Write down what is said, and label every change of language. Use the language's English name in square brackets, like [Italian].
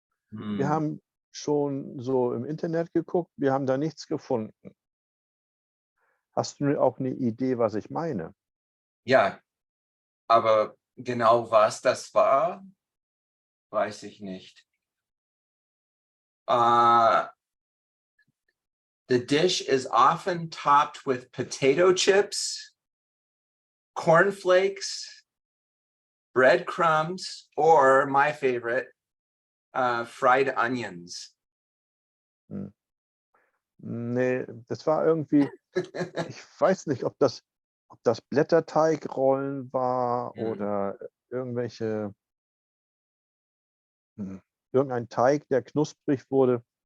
[German] Wir haben schon so im Internet geguckt, wir haben da nichts gefunden. Hast du auch eine Idee, was ich meine? Ja, aber genau was das war, weiß ich nicht. [English] The dish is often topped with potato chips, cornflakes, breadcrumbs, or my favorite, fried onions. [German] Nee, das war irgendwie, ich weiß nicht, ob das Blätterteigrollen war oder irgendein Teig, der knusprig wurde.